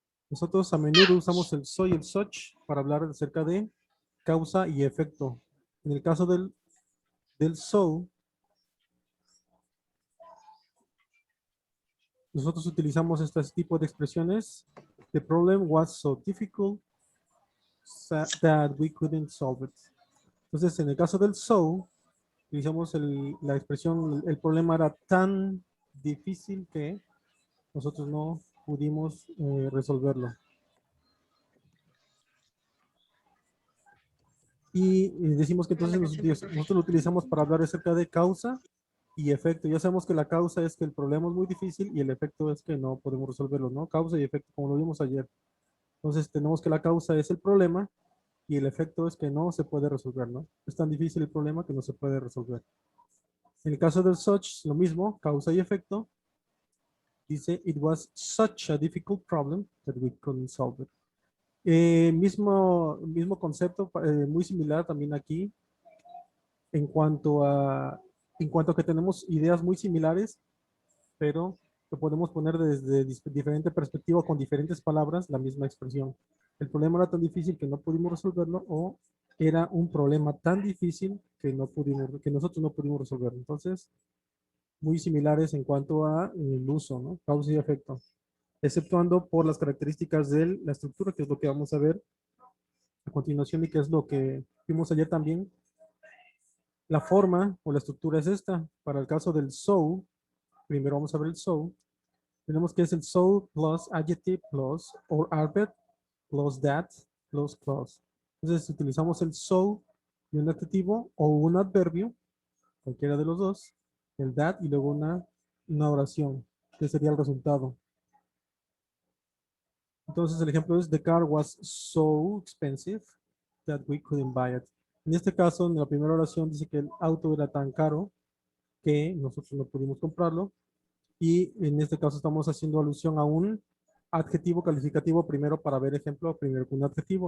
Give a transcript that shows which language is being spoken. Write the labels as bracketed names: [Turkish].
[Spanish] Nosotros a menudo usamos el so y el such para hablar acerca de causa y efecto. En el caso del so, nosotros utilizamos este tipo de expresiones. [English] The problem was so difficult that we couldn't solve it. [Spanish] Entonces, en el caso del so, utilizamos la expresión, el problema era tan difícil que nosotros no pudimos resolverlo. Y decimos que entonces nosotros lo utilizamos para hablar acerca de causa y efecto. Ya sabemos que la causa es que el problema es muy difícil y el efecto es que no podemos resolverlo, ¿no? Causa y efecto, como lo vimos ayer. Entonces tenemos que la causa es el problema y el efecto es que no se puede resolver, ¿no? Es tan difícil el problema que no se puede resolver. En el caso del such, lo mismo, causa y efecto. Dice, [English] it was such a difficult problem that we couldn't solve it. [Spanish] Mismo concepto, muy similar también aquí, en cuanto a que tenemos ideas muy similares, pero que podemos poner desde diferente perspectiva con diferentes palabras la misma expresión. El problema era tan difícil que no pudimos resolverlo o era un problema tan difícil que nosotros no pudimos resolverlo. Entonces, muy similares en cuanto a el uso, ¿no? Causa y efecto. Exceptuando por las características de la estructura, que es lo que vamos a ver a continuación y que es lo que vimos ayer también. La forma o la estructura es esta. Para el caso del so, primero vamos a ver el so. Tenemos que es el [English] so plus adjective plus or adverb plus that plus clause. [Spanish] Entonces utilizamos el so y un adjetivo o un adverbio, cualquiera de los dos, el that y luego una oración, que sería el resultado. Entonces el ejemplo es, [English] the car was so expensive that we couldn't buy it. [Spanish] En este caso, en la primera oración dice que el auto era tan caro que nosotros no pudimos comprarlo. Y en este caso estamos haciendo alusión a un adjetivo calificativo primero para ver ejemplo, primero con un adjetivo.